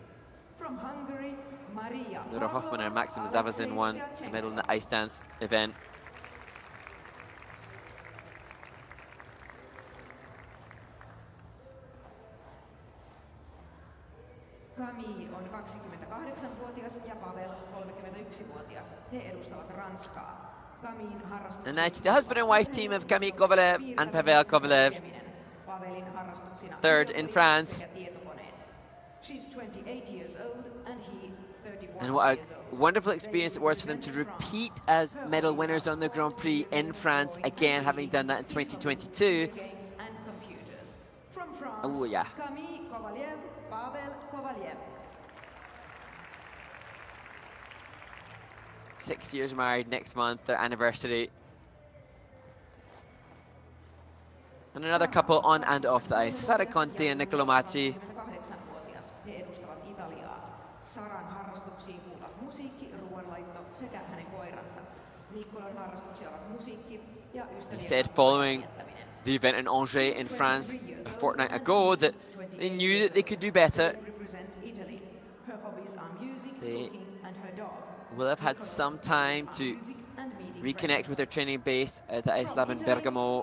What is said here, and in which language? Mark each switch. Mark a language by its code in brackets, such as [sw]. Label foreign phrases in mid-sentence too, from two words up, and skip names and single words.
[en] from Hungary, Maria Nora Hoffman and Maxim Zavazin won a medal in the ice dance event. [fi] Camille on 28-vuotias ja Pavel 31-vuotias. He edustavat Ranskaa. Camille harrastuksia. [en] And now to the husband and wife team of Camille Kovalev and Pavel Kovalev. [fi] Pavelin harrastuksina [en] Third in France. [fi] sekä tietokoneet. [en] She's 28 years old and he 31 And what years a old. wonderful experience it was for them to repeat as medal winners on the Grand Prix in France again, having done that in 2022. Games and computers. From France, Oh yeah. Camille Kovalev, Pavel Kovalev. 6 years married next month, their anniversary. And another couple on and off the ice, Sara Conti and Macii. [fi] 28-vuotias. He edustavat Italiaa. Saran harrastuksiin kuuluvat musiikki, ruoanlaitto sekä hänen koiransa. Nikkolan harrastuksia ovat musiikki ja [en] They [fi] ystävien [en] said [fi] kanssa [en] following [fi] viettäminen. [en] the event in Angers in France a fortnight ago that they knew that they could do better. Represent Italy. Her hobbies are music, They cooking and her dog. will have had some time to reconnect with their training base at the Ice Lab in Bergamo.